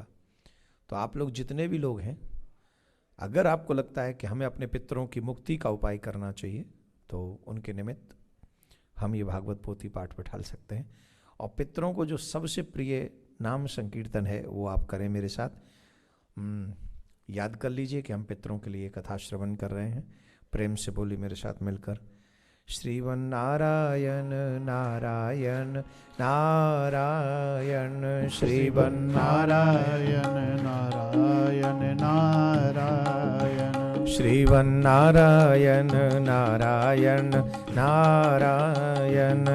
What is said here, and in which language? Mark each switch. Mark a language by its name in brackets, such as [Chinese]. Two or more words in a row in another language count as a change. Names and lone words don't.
[Hindi] तो आप लोग जितने भी लोग हैं, अगर आपको लगता है कि हमें अपने पितरों की मुक्ति का उपाय करना चाहिए तो उनके निमित्त हम ये भागवत पोथी पाठ बैठाल सकते हैं। और पितरों को जो सबसे प्रिय नाम संकीर्तन है वो आप करें मेरे साथ। याद कर लीजिए कि हम पितरों के लिए कथा श्रवण कर रहे हैं। प्रेम से बोली मेरे साथ मिलकर, श्रीवन्नारायण नारायण नारायण श्रीवन्नारायण नारायण नारायण श्रीवन्नारायण नारायण नारायण